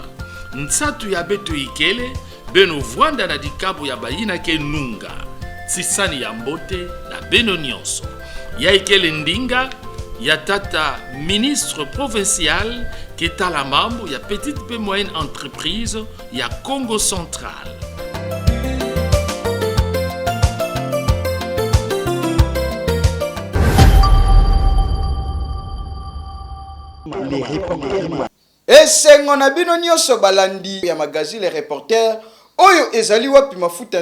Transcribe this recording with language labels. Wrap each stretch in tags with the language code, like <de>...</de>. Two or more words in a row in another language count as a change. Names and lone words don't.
<ktu>nsatu ya beto ikele beno vwanda na dikabu ya bayina ke nunga ntisani ya mbote na beno nyonso ya ikele ndinga ya tata</ktu> <fr>ministre provincial</fr> <ktu>ketala mambo ya petite pe</ktu> <fr>moyenne entreprise</fr> <ktu>ya Congo Central.</ktu> <ln>Esengo na bino nyonso balandi ya</ln> <fr>magazine reporter</fr> <ln>oyo ezali wapi mafuta</ln>